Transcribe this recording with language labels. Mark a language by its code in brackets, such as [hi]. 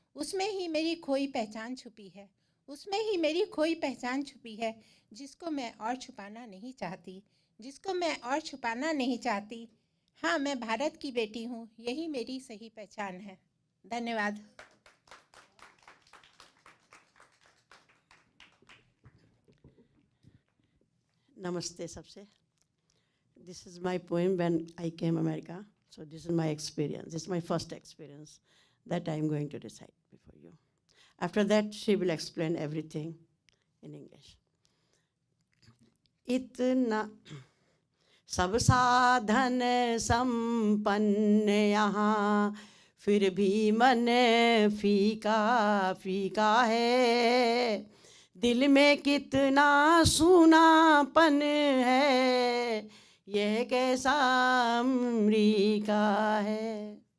[hi] उसमें ही मेरी खोई पहचान छुपी है, उसमें ही मेरी खोई पहचान छुपी है, जिसको मैं और छुपाना नहीं चाहती, जिसको मैं और छुपाना नहीं चाहती। हाँ, मैं भारत की बेटी हूँ, यही मेरी सही पहचान है। धन्यवाद। Namaste सबसे. [en] This is my poem when I came America. So this is my experience. This is my first experience that I am going to recite before you. After that, she will explain everything in English. [hi] इतना सब साधन संपन्न यहाँ, फिर भी मन फीका फीका है। दिल में कितना सूनापन है, यह कैसा अमरीका है।